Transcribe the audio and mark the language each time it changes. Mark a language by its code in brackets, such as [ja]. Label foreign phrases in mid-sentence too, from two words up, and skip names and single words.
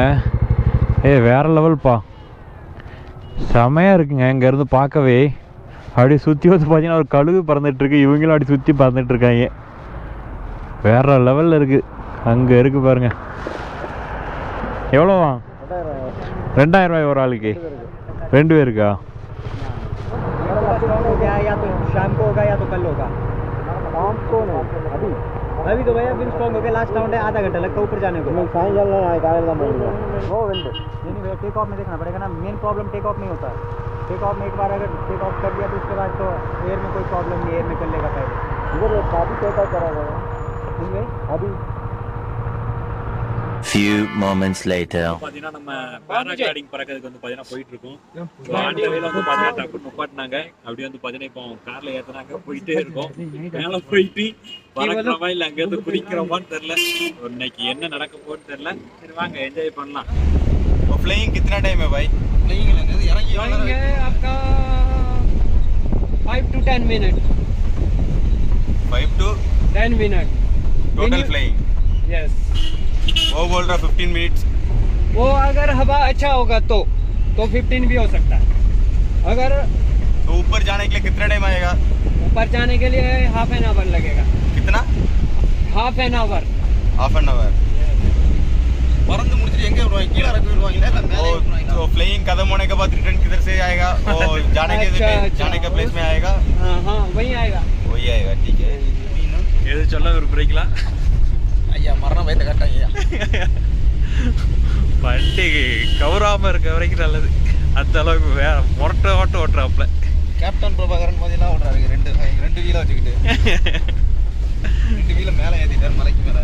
[ta] வேறு லெவல்ப்பா, செமையாக இருக்குங்க. இங்கேருந்து பார்க்கவே அப்படி சுற்றி வந்து பார்த்தீங்கன்னா ஒரு கழுகு பறந்துட்டுருக்கு. இவங்களும் அப்படி சுற்றி பறந்துட்டுருக்காங்க. வேறு லெவலில் இருக்குது. அங்கே இருக்குது பாருங்கள். எவ்வளோவா? 2000 ரூபாய் ஒரு ஆளுக்கு. 2 பேருக்கா? [hi] अभी तो भैया विंड स्ट्रॉन्ग हो गया. लास्ट राउंड है, आधा घंटा लगता है ऊपर जाने को. वो विंड नहीं भैया, [en] take off [hi] में देखना पड़ेगा ना. [en] main problem take off [hi] नहीं होता. [en] take off [hi] में एक बार अगर [en] take off [hi] कर दिया तो उसके बाद तो एयर में कोई प्रॉब्लम नहीं, एयर में कर लेगा पहले. इधर अभी [en] take off [hi] करा गया अभी. [en] Few moments later. [ta] பார்த்தீங்கன்னா நம்ம பேராகிளைடிங் பறக்கிறதுக்கு வந்து பார்த்தீங்கன்னா போயிட்டு இருக்கோம். ஆண்டவையில் வந்து பார்த்தீங்கன்னா டக்குனு நிப்பாட்டினாங்க. அப்படி வந்து பார்த்தீங்கன்னா இப்போ காரில் ஏற்றினாங்க, போயிட்டே இருக்கோம். மேலே போயிட்டு பறக்கிறோமா இல்லை அங்கேருந்து குதிக்கிறோமான்னு தெரில. இன்னைக்கு என்ன நடக்க போகுதுன்னு தெரில. சரி வாங்க என்ஜாய் பண்ணலாம். [hi] फ्लाइंग कितना टाइम है भाई? फ्लाइंग है आपका [en] 5 to 10 minutes. 5 to 10 minutes total flying. [hi] यस. वो बोल रहा 15 मिनट्स. वो अगर हवा अच्छा होगा तो 15 भी हो सकता है. अगर तो ऊपर जाने के लिए कितना टाइम आएगा? ऊपर जाने के लिए [en] half an hour [hi] लगेगा. कितना? [en] half an hour. [ta] பறந்து முடிச்சிட்டு எங்க வருவாங்க? கீழ இறக்கி விடுவாங்க இல்ல மேலே விடுவாங்க. [hi] तो फ्लाइंग खत्म होने के बाद रिटर्न किधर से आएगा? और जाने के प्लेस में आएगा. हां वही आएगा. ठीक है. [ta] எது சொல்ல விரும்புறீங்களா? ஐயா மரணம் பயந்து கட்டாங்க ஐயா. வண்டி கவராமல் இருக்க வரைக்கும் நல்லது. அந்த அளவுக்கு வேற முரட்ட ஓட்டுறாப்புல. கேப்டன் பிரபாகரன் மாதிரிலாம் ஓடுறாரு. ரெண்டு வீல வச்சுக்கிட்டு 2 வீல மேலே ஏற்றிட்டார் மலைக்கு மேலே.